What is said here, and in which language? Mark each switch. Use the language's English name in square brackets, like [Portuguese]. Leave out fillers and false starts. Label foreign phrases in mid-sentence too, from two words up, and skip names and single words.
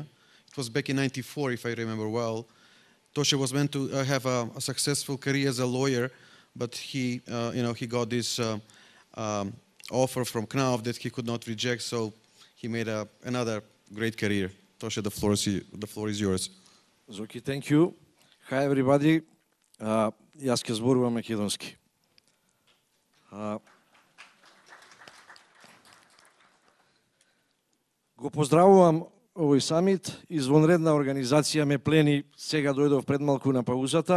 [English] It was back in '94, if I remember well. Toshe was meant to have a successful career as a lawyer, but he got this offer from Knauf that he could not reject, so he made another great career. Toshe, the floor is yours. Zoki, thank you. Hi, everybody. [Macedonian] Јас ќе зборувам македонски. Го поздравувам овој самит. Извонредна организација ме плени. Сега дојдов пред малку на паузата.